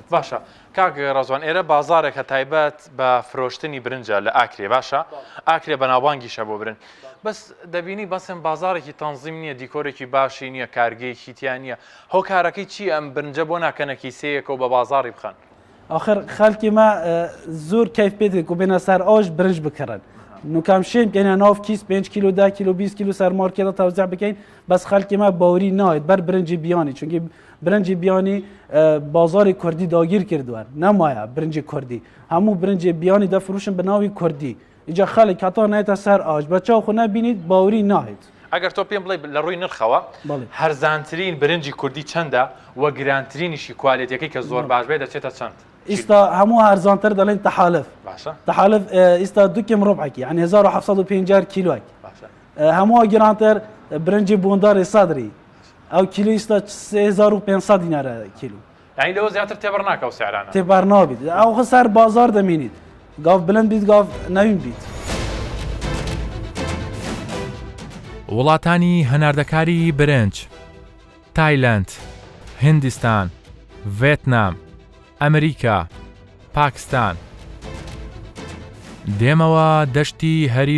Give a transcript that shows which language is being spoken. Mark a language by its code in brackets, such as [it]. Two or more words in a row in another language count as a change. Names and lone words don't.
[ckb] باشە کاک ڕەزوان ئێرە بازارێکە تایبەت بە فرۆشتنی برنجە لە ئاکرێ باشە ئاکرێ بەناوبانگیشە بۆ برن بەس دەبینی بەسم بازارێکی تەنزیم نییە دیکۆرێکی باشی نییە کارگەیەکی تیان نییە هۆکارەکەی چی ئەم برنجە بۆ ناکەنە کیسەیەکە و بە بازاری بخەن آخر خەڵکی ما زۆر کەیف پێێت و بێنە سەر ئاش برنج بکڕن نوکام شێم بکەینە ناو کیس 5 کیلو 10 کیلو 20 کیلو سەر مارکێتە تەوزیع بکەین بەس خەڵکی ما باوری نایێت بەر برنجی بیانی چونکی برنجی بیانی بازاری کوردی داگیر کردووە نەمایە برنجی کوردی هەموو برنجی بیانی دەفروشن بە ناوی کوردی اینجا خەڵک هەتا نایێتە سەر ئاش بە چاو خو نەبینیت باوری نایێت ئەگەر تۆ پێم بڵێ لە ڕووی نرخەوە هەرزانترین برنجی کوردی چەندە وە گرانترینیشی کوالێتەکەی کە زۆر باش بێ دەچێتە چەند ئیستا هەموو هەرزانتر دەڵێن تەحالف باشە تەحالف ئیستا 2 کم ڕۆبعێکی یعنی 1750 کیلۆیک هەموو گرانتر برنجی بۆنداری سادری ئەو کیلو ئیستا 3500 دینارە کیلو یعنی لەوە زیاتر تێبەر ناکەو سعرانە تێبەر نابیت ئەو سەر بازار دەمێنیت گاو بلند بیت گاو نەوین بیت وڵاتانی هەناردەکاری برنج تایلەند هندستان ڤێتنام ئەمریکا پاکستان دێمەوە دەشتی هەریر